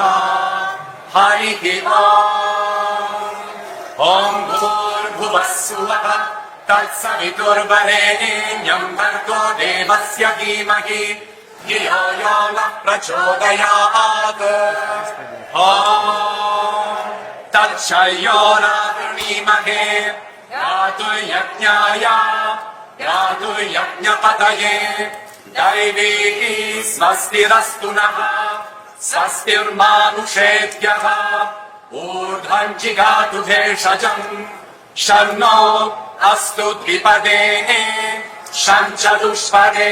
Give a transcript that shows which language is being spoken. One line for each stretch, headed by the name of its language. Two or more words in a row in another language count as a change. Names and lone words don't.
Sanskrit: హరిః ఓం భూర్భువః స్వః తత్సవితుర్వరేణ్యం భర్గో దేవస్య ధీమహి ధియో యో నః ప్రచోదయాత్. ఓం తత్సయ్యో నావృణీమహే యాతుర్యజ్ఞాయ యాతుర్యజ్ఞపతయే दैवी स्वस्तिरस्तु नः स्वस्तिर्मानुषेभ्यः ऊर्ध्वं जिगातु भेषजम् शन्नो अस्तु द्विपदे शं चतुष्पदे.